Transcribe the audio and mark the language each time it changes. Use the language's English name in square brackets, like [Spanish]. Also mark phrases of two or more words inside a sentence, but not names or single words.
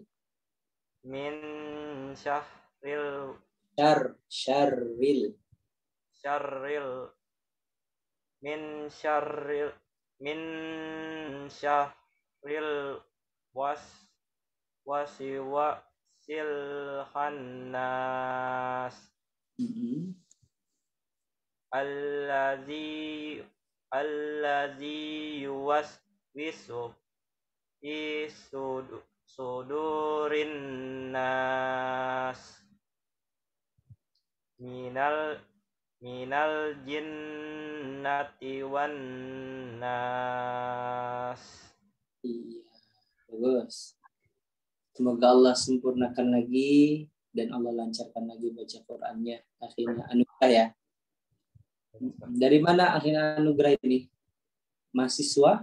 [Arabic] من شر Syarril. من شر الوسواس الخناس الذي يوسوس في صدور الناس من الجنة والناس. [Indonesian] Iya, bagus. Semoga Allah sempurnakan lagi dan Allah lancarkan lagi baca Qur'annya. Akhirnya Anugrah ya. Dari mana akhirnya Anugrah ini? Mahasiswa?